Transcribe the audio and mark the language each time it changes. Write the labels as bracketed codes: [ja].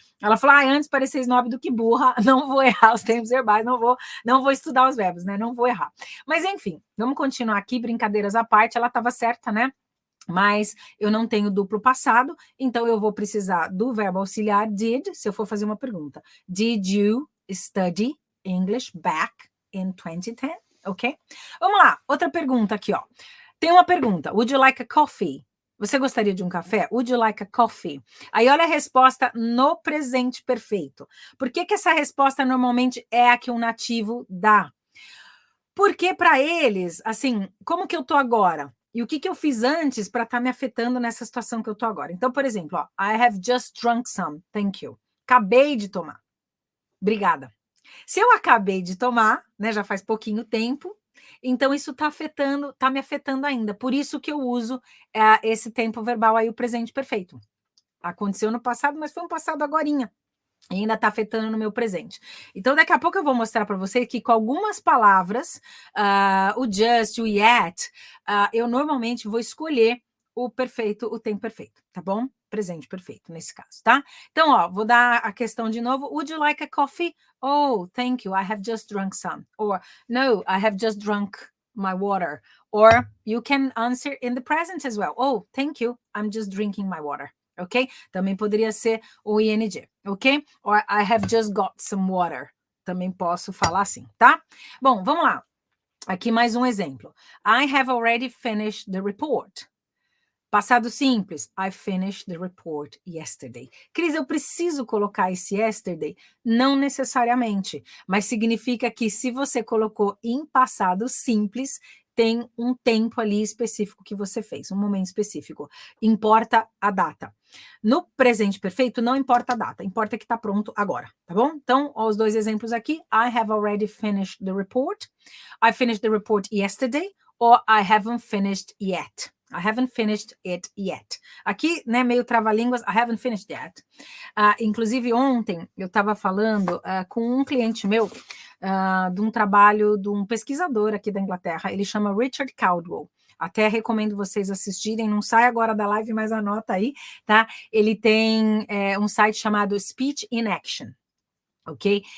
[pt] Ela falou, antes parecer snob do que burra, não vou errar os tempos verbais, não vou estudar os verbos, né? Não vou errar. Mas enfim, vamos continuar aqui, brincadeiras à parte, ela estava certa, né? Mas eu não tenho duplo passado, então eu vou precisar do verbo auxiliar did, se eu for fazer uma pergunta. [en] Did you study English back in 2010? Ok? [pt] Vamos lá, outra pergunta aqui, ó. Tem uma pergunta, [en] would you like a coffee? [pt] Você gostaria de um café? [en] Would you like a coffee? [pt] Aí olha a resposta no presente perfeito. Por que essa resposta normalmente é a que um nativo dá? Porque para eles, assim, como que eu tô agora? E o que eu fiz antes para estar me afetando nessa situação que eu tô agora? Então, por exemplo, ó, [en] I have just drunk some, thank you. [pt] Acabei de tomar. Obrigada. Se eu acabei de tomar, né, já faz pouquinho tempo, então isso tá me afetando ainda. Por isso que eu uso esse tempo verbal aí, o presente perfeito. Aconteceu no passado, mas foi um passado agorinha. E ainda está afetando no meu presente. Então, daqui a pouco eu vou mostrar para você que com algumas palavras, o just, o yet, eu normalmente vou escolher o perfeito, o tempo perfeito, tá bom? Presente perfeito, nesse caso, tá? Então, ó, vou dar a questão de novo. [en] Would you like a coffee? Oh, thank you, I have just drunk some. Or, no, I have just drunk my water. Or, you can answer in the present as well. Oh, thank you, I'm just drinking my water. Ok? [pt] Também poderia ser o ing, ok? [en] Or I have just got some water. [pt] Também posso falar assim, tá? Bom, vamos lá. Aqui mais um exemplo. [en] I have already finished the report. [pt] Passado simples. [en] I finished the report yesterday. [pt] Cris, eu preciso colocar esse yesterday? Não necessariamente, mas significa que se você colocou em passado simples, tem um tempo ali específico que você fez, um momento específico. Importa a data. No presente perfeito, não importa a data, importa que está pronto agora, tá bom? Então, ó, os dois exemplos aqui. [en] I have already finished the report. I finished the report yesterday. Or I haven't finished yet. I haven't finished it yet. [pt] Aqui, né, meio trava-línguas, [en] I haven't finished yet. [pt] Inclusive, ontem eu estava falando com um cliente meu de um trabalho de um pesquisador aqui da Inglaterra. Ele chama Richard Caldwell. Até recomendo vocês assistirem, não sai agora da live, mas anota aí, tá? Ele tem um site chamado Speech in Action, ok?